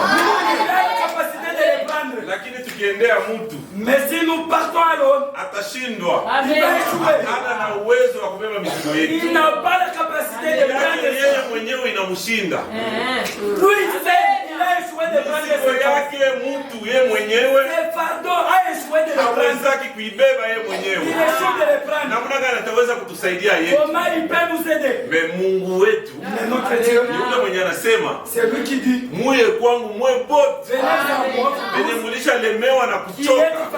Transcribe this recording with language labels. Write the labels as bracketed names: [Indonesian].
[French] Il a la capacité de les prendre. [Swahili] Lakini tukiendea mtu. [French] Mais si nous partons [English] alone. [Swahili] Atashindwa. [French] Il va échouer. [Swahili] Hana na uwezo wa kubeba mizigo yetu. [French] Il n'a pas la capacité de prendre. [Swahili] Yeye mwenyewe inamshinda. [French] Lui seul, il a échoué de prendre [Swahili] mizigo yake mtu yeye mwenyewe. [French] Le fardeau a échoué de le prendre. [Swahili] Hawezi kuibeba yeye mwenyewe. [French] Il échoue de le prendre. [Swahili] Namna gani ataweza kutusaidia yeye? [French] Comment il peut nous aider? Mais [Swahili] Mungu wetu. [French] Mais notre Dieu. [Swahili] Yule mwenye anasema. [French] C'est lui qui dit. [Swahili] Muye kwangu mwe bote. [French] Venez à moi. [Swahili] Venye mlishalemewa na kuchoka.